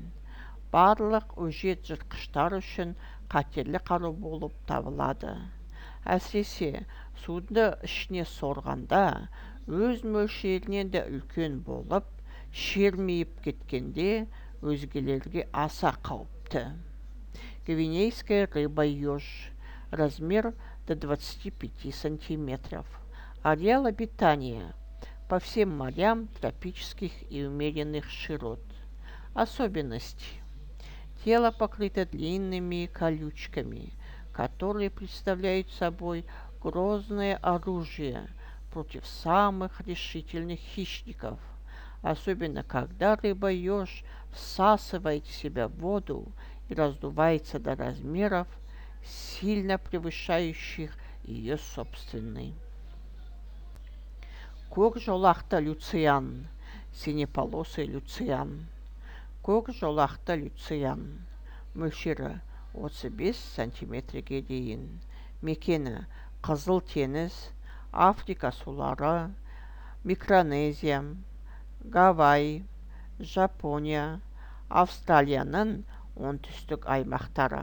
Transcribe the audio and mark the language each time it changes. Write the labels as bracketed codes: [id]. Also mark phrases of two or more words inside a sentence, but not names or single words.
[kk] Барлық өжет жыртқыштар үшін қатерлі қару болып табылады. Әсіресе суды ішіне сорғанда өз мөлшерінен де үлкен болып, шермейіп кеткенде өзгелерге аса қауіпті. [ru] Гвинейская рыба-еж. Размер до 25 сантиметров. Ареал обитания по всем морям тропических и умеренных широт. Особенности: тело покрыто длинными колючками, которые представляют собой грозное оружие против самых решительных хищников, особенно когда рыба-еж всасывает в себя воду и раздувается до размеров, сильно превышающих ее собственный. [kk] Көк жолақты люциан. [ru] Синеполосый люциан. [kk] Көк жолақты люциан. Мөлшері 35 сантиметрге дейін. Мекені Қызыл теңіз, Африка сулары, Микронезия, Гавай, Жапония, Австралияның оңтүстік аймақтары.